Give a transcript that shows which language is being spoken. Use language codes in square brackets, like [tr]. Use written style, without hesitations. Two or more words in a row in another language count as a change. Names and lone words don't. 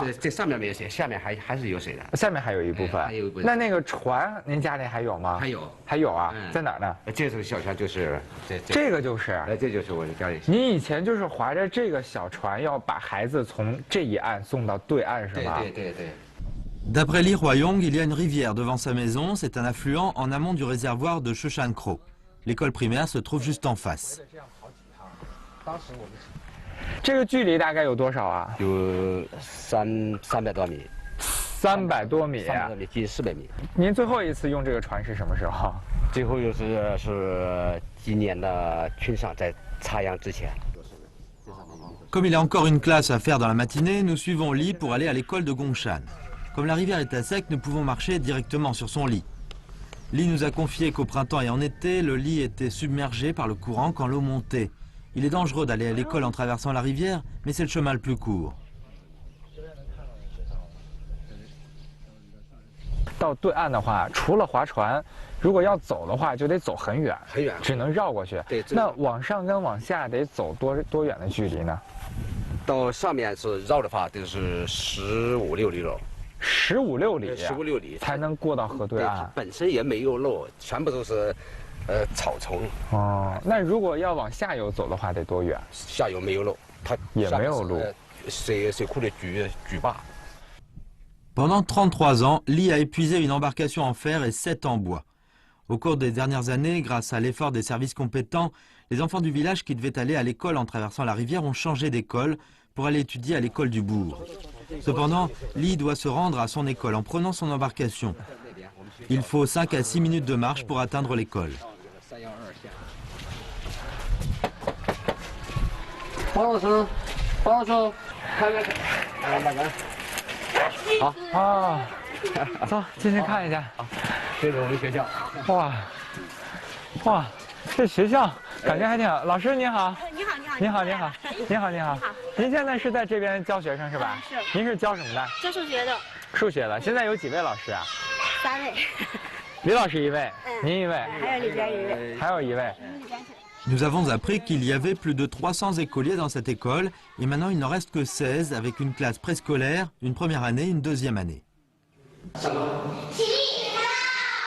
[zh] 这上面没有水，下面还是有水的。下面还有一部分。还有一部分。那个船，您家里还有吗？还有啊，在哪儿呢？这艘小船就是这个就是。这就是我的家里。您以前就是划着这个小船，要把孩子从这一岸送到对岸，是吗？对。 [fr] D'après Li Huayong, il y a une rivière devant sa maison. C'est un affluent en amont du réservoir de Sheshankro. L'école primaire se trouve juste en face. [zh] 这个距离大概有多少啊？有300多米。 300多米。 300多米，近400米。您最后一次用这个船是什么时候？最后是今年的春上，在插秧之前。 [fr] Comme il a encore une classe à faire dans la matinée, nous suivons Li pour aller à l'école de Gongshan. Comme la rivière est à sec, nous pouvons marcher directement sur son lit. Li nous a confié qu'au printemps et en été, le lit était submergé par le courant quand l'eau montait. Il est dangereux d'aller à l'école en traversant la rivière, mais c'est le chemin le plus court. [zh] 到对岸的话，除了划船，如果要走的话，就得走很远，只能绕过去。对，那往上跟往下得走多远的距离呢？到上面是绕的话，都是15、16里路。 15、16里，15、16里才能过到河对岸。本身也没有路，全部都是草丛。哦，那如果要往下游走的话，得多远？下游没有路，它也没有路。水库的举坝。 [fr] Pendant 33 ans, Li a épuisé une embarcation en fer et 7 en bois. Au cours des dernières années, grâce à l'effort des services compétents, les enfants du village qui devaient aller à l'école en traversant la rivière ont changé d'école pour aller étudier à l'école du bourg. Cependant, Li doit se rendre à son école en prenant son embarcation. Il faut 5 à 6 minutes de marche pour atteindre l'école. [zh] 好啊，走，进去看一下。这是我们学校。哇，这学校感觉还挺好。老师您好。你好。您现在是在这边教学生是吧？是。您是教什么的？教数学的。数学的。现在有几位老师啊？3位。李老师1位，您1位，还有里边1位，还有1位。 [fr] Nous avons appris qu'il y avait plus de 300 écoliers dans cette école et maintenant il n'en reste que 16 avec une classe préscolaire, une première année, une deuxième année.